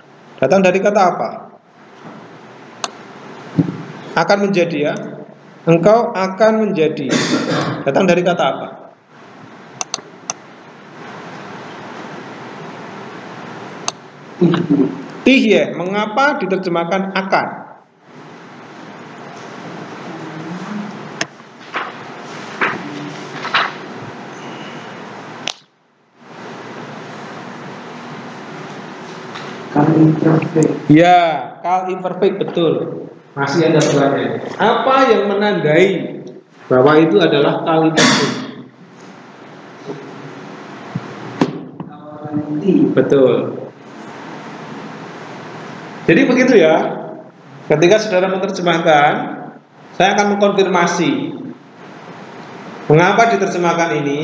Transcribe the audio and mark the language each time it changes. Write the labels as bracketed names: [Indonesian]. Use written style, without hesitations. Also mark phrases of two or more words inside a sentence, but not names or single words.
[Indonesian] Datang dari kata apa? Akan menjadi ya. Engkau akan menjadi. Datang dari kata apa? Tihye. Mengapa diterjemahkan akan? Kal imperfect. Ya, kal imperfect, betul. Masih ada suaranya. Apa yang menandai bahwa itu adalah kal imperfect? Betul. Jadi begitu ya. Ketika saudara menerjemahkan, saya akan mengkonfirmasi mengapa diterjemahkan ini.